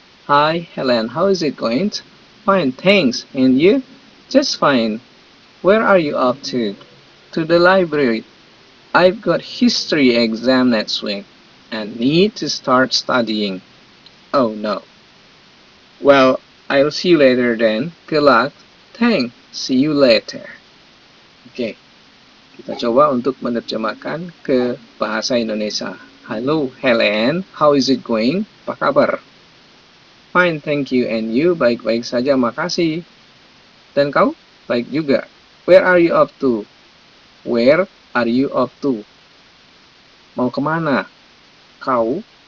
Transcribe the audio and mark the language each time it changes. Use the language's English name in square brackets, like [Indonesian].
[English] Hi Helen, how is it going? Fine, thanks. And you? Just fine. Where are you off to? To the library. I've got history exam next week and need to start studying. Oh no. Well, I'll see you later then. Good luck. Thanks. See you later. [Indonesian] Oke, kita coba untuk menerjemahkan ke bahasa Indonesia. [English] Halo Helen, how is it going? [Indonesian] Apa kabar? [English] Fine, thank you. And you? [Indonesian] Baik-baik saja, makasih. Dan kau? Baik juga. [English] Where are you off to? Where are you off to? [Indonesian] Mau kemana? Kau?